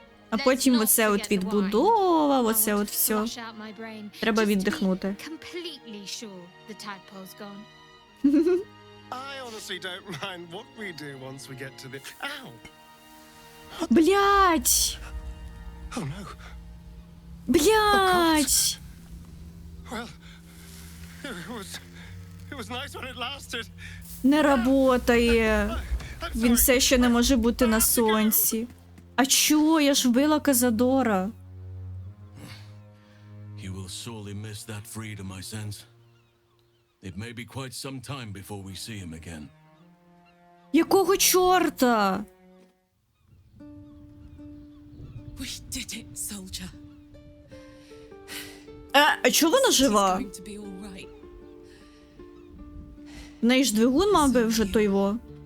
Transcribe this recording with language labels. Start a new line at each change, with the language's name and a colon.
Ukrainian: А потім оце от відбудова, оце от все. Треба віддихнути.
English: Completely sure the tadpole's gone. I honestly don't mind what we do once we get to the. Ow!
Ukrainian: Блять!
English: Oh no!
Ukrainian: Блять!
English: Well, it was nice when it lasted.
Ukrainian: Не работає. Він все ще не може бути на сонці. А чого? Я ж вбила Казадора.
English: You will sorely miss that freedom, I sense. It may be quite some time before we see him again.
Ukrainian: Якого чорта?
English: We did it, soldier.
Ukrainian: А чого вона жива?
English: It's going to be all right.
Ukrainian: В неї ж двигун мав би вже той во.